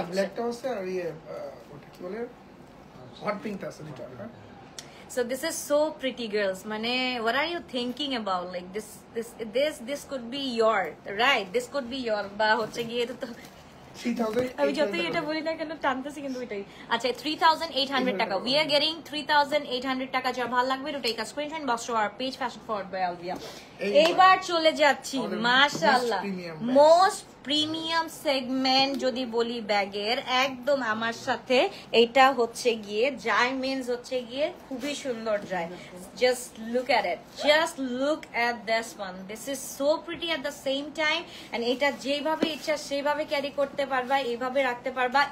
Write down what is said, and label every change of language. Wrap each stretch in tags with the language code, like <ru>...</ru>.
<bn>ব্ল্যাকটা আছে আর ওটা কি বলে হট পিঙ্কটা আছে দুটো।</bn> <en>So this is so pretty, girls. Mane, what are you thinking about? Like this could be your, right? This could be your.</en> <bn>Ba hocche giye to আমি যতই এটা বলি না কেন টানতেছি কিন্তু এটাই। আচ্ছা, 3800 টাকা।</bn> <en>We are getting 3800 টাকা।</en> <bn>যার ভালো লাগবে</bn> <en>to take a screenshot box to our page fashion forward by Alvia।</en> <bn>এইবার চলে যাচ্ছি মাশাআল্লাহ মোস্ট প্রিমিয়াম সেগমেন্ট যদি বলি ব্যাগের, একদম আমার সাথে এটা হচ্ছে গিয়ে যায় মিন্স হচ্ছে গিয়ে খুবই সুন্দর যায়।</bn> <en>Just look at it, just look at this one, this is so pretty at the same time.</en> <bn>And এটা যেভাবে ইচ্ছা সেভাবে ক্যারি করতে পারবা, এইভাবে রাখতে পারবা।</bn>